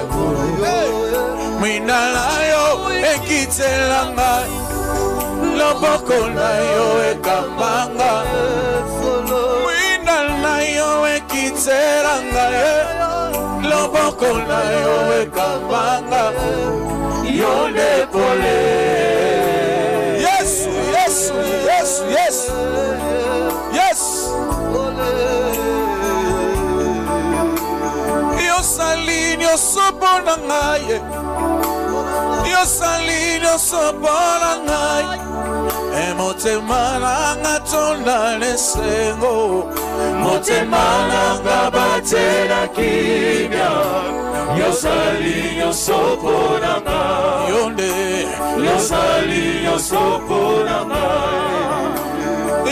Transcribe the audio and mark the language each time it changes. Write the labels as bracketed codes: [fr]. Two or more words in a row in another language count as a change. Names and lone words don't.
[ln] Mwina na yo ekitelanga Loboko na yo ekambanga Mwina na yo ekitelanga Loboko na yo ekambanga Yonde pole [en] Yes, yes, yes, yes Yes [ln] Yo salinyo sobona ngai Yo salinyo sobona ngai Motema nanga tonda nesengo Motema nanga batela kimya Yo salinyo sobona ngai Yonde Yo salinyo sobona ngai